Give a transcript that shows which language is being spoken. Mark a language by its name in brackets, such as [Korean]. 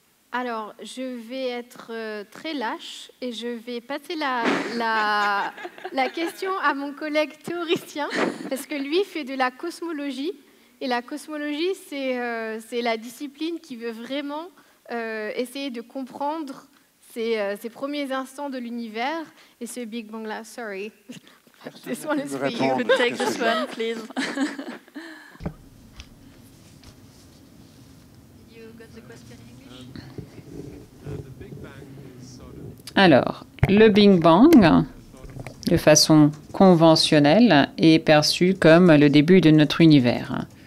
[French] Alors, je vais être très lâche et je vais passer la question à mon collègue théoricien, parce que lui fait de la cosmologie. Et la cosmologie, c'est la discipline qui veut vraiment essayer de comprendre ces premiers instants de l'univers. Et ce Big Bang-là, [English] sorry. This one is for you. You could take this one, please. You got the question in English? [French] Alors, le Big Bang, de façon conventionnelle, est perçu comme le début de notre univers.